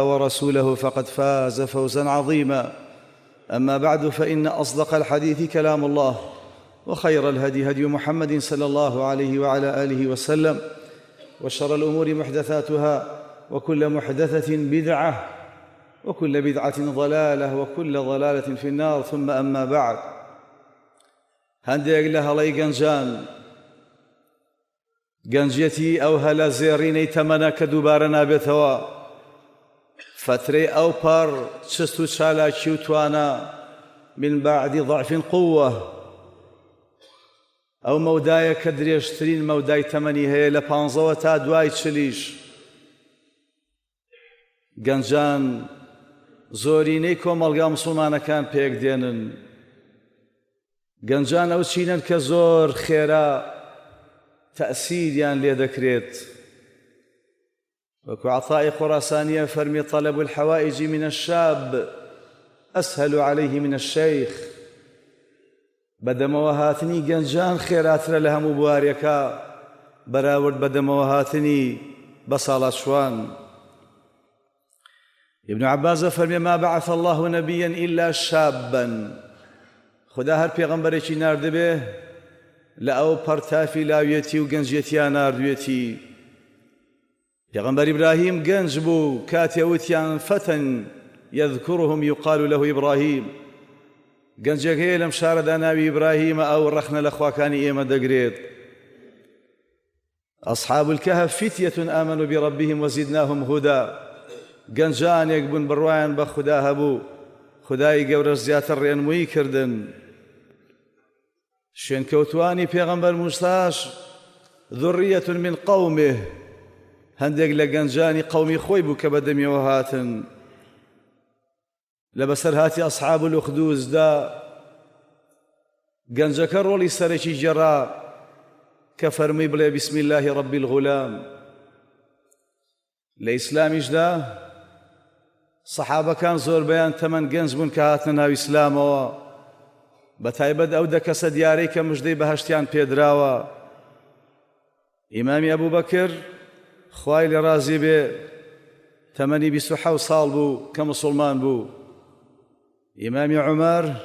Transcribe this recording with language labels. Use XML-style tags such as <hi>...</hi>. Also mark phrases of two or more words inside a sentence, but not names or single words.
<ar>ورسوله فقد فاز فوزا عظيما أما بعد فإن أصدق الحديث كلام الله وخير الهدي هدي محمد صلى الله عليه وعلى آله وسلم وشر الأمور محدثاتها وكل محدثة بدعة وكل بدعة ضلالة وكل ضلالة في النار ثم أما بعد</ar> <ckb>هەندێک لە هەڵەی گەنجەتی ئەو هەلە زێڕینەی تەمەنە کە دووبارە نابێتەوە فترەی ئەو پەڕ چست و چالاکی و توانە</ckb> <ar>من بعد ضعف قوة</ar> <ckb>ئەو مەودایە کە درێژترین مەودای تەمەنی هەیە لە 15 تا دوای 40 گەنجان زۆرینەی کۆمەڵگا موسڵمانەکان پێک دێنن گەنجان ئەو چینن کە زۆر خێرا تأثيريان لێ دەکرێت وەکو عەطای خوراسانیە فەرمی</ckb> <ar>طلب الحوائج من الشاب أسهل عليه من الشيخ</ar> <ckb>بەدەمەوە هاتنی گەنجان خێراترە لە هەموو بوارێکە بەراورد بەدەمەوە هاتنی بە ساڵاتشوان ابن عباس فەرمی</ckb> <ar>ما بعث الله نبيا إلا شابا</ar> <ckb>خدا هەر پێغەمبەرێکی ناردبێ لە ئەو پەرتافی لاوێتی و گەنجێتیان ناردوێتی پێغەمبەر ئیبراهیم گەنج بوو کاتێ وتیان</ckb> <ar>فتى يذكرهم يقال له إبراهيم</ar> <ckb>گەنجێک هەیە لەم شارەدا ناوی ئیبراهیمە ئەو ڕەخنە لە خواکانی ئێمە دەگرێت</ckb> <ar>أصحاب الكهف فتية آمنوا بربهم وزدناهم هدى</ar> <ckb>گەنجانێک بوون بڕوایان بە خوددا هەبوو خودای گەورەش زیاتر ڕێنمووی کردن شوێنکەوتوانی پێغەمبەر موساش</ckb> <ar>ذڕیەة من قەومه</ar> <ckb>هەندێک لە گەنجانی قەومی خۆی بوو کە بەدەمیەوە هاتن لە بەسەرهاتی ئەصحاب الأخدوددا گەنجەکە ڕۆڵی سەرەکی جێڕا کە فەرمووی بڵێ</ckb> <ar>بسم الله رب الغلام</ar> <ckb>لە ئیسلامیشدا سەحابەکان زۆربەیان تەمەن گەنج بوون کە هاتنە ناو ئیسلامەوە بەتایبەت ئەو 10 کەسە دیارەی کە مژدەی بەهەشتیان پێدراوە ئیمامی ئەبوو بەکر خوای لێ ڕازی بێ تەمەنی 27 ساڵ بوو کە موسڵمان بوو ئیمامی عومەر</ckb>